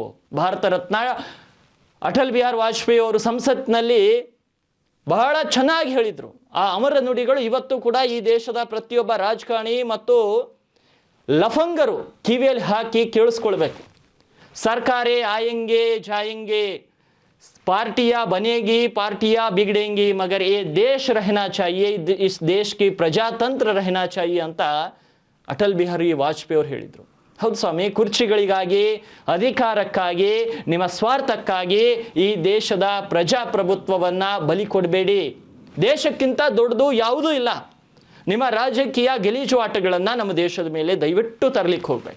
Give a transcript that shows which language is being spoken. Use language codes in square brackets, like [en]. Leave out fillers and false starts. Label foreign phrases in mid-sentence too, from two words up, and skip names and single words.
[kn] ಭಾರತ ರತ್ನ ಅಟಲ್ ಬಿಹಾರಿ ವಾಜಪೇಯಿ ಅವರು ಸಂಸತ್ನಲ್ಲಿ ಬಹಳ ಚೆನ್ನಾಗಿ ಹೇಳಿದ್ರು. ಆ ಅಮರ ನುಡಿಗಳು ಇವತ್ತು ಕೂಡ ಈ ದೇಶದ ಪ್ರತಿಯೊಬ್ಬ ರಾಜಕಾರಣಿ ಮತ್ತು ಲಫಂಗರು ಕಿವಿಯಲ್ಲಿ ಹಾಕಿ ಕೇಳಿಸ್ಕೊಳ್ಬೇಕು. [hi] सरकारें आएंगी जाएंगी, पार्टियां बनेगी, पार्टियां बिगड़ेंगी, मगर ये देश रहना चाहिए, इस देश की प्रजातंत्र रहना चाहिए [kn] ಅಂತ ಅಟಲ್ ಬಿಹಾರಿ ವಾಜಪೇಯಿ ಅವರು ಹೇಳಿದರು. ಹೌದು ಸ್ವಾಮಿ, ಕುರ್ಚಿಗಳಿಗಾಗಿ, ಅಧಿಕಾರಕ್ಕಾಗಿ, ನಿಮ್ಮ ಸ್ವಾರ್ಥಕ್ಕಾಗಿ ಈ ದೇಶದ ಪ್ರಜಾಪ್ರಭುತ್ವವನ್ನ ಬಲಿ ಕೊಡಬೇಡಿ. ದೇಶಕ್ಕಿಂತ ದೊಡ್ಡದು ಯಾವುದೂ ಇಲ್ಲ. ನಿಮ್ಮ ರಾಜಕೀಯ ಗೆಲೀಜು ಆಟಗಳನ್ನು ನಮ್ಮ ದೇಶದ ಮೇಲೆ ದಯವಿಟ್ಟು ತರಲಿಕ್ಕೆ ಹೋಗಬೇಡಿ.